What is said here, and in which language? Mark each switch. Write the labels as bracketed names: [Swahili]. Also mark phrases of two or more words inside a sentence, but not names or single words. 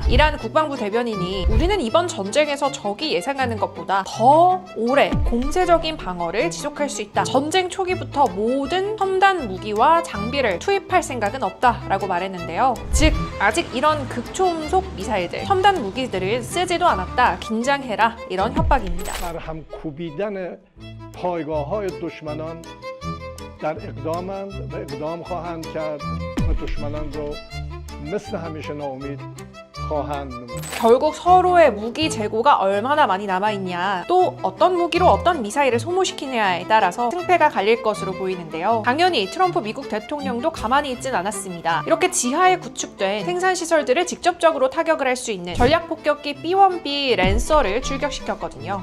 [Korean] 이란 국방부 대변인이 우리는 이번 전쟁에서 적이 예상하는 것보다 더 오래 공세적인 방어를 지속할 수 있다. 전쟁 초기부터 모든 첨단 무기와 장비를 투입할 생각은 없다라고 말했는데요. 즉 아직 이런 극초음속 미사일들, 첨단 무기들을 쓰지도 않았다. 긴장해라. 이런 협박입니다. [Persian] هم کوبیدن پایگاه‌های دشمنان در اقدامند و اقدام خواهند کرد و دشمنان رو مثل همیشه ناامید خواهند نمود. [Korean] 결국 서로의 무기 재고가 얼마나 많이 남아있냐, 또 어떤 무기로 어떤 미사일을 소모시키냐에 따라서 승패가 갈릴 것으로 보이는데요. 당연히 트럼프 미국 대통령도 가만히 있진 않았습니다. 이렇게 지하에 구축된 생산시설들을 직접적으로 타격을 할 수 있는 전략폭격기 B-1B 랜서를 출격시켰거든요.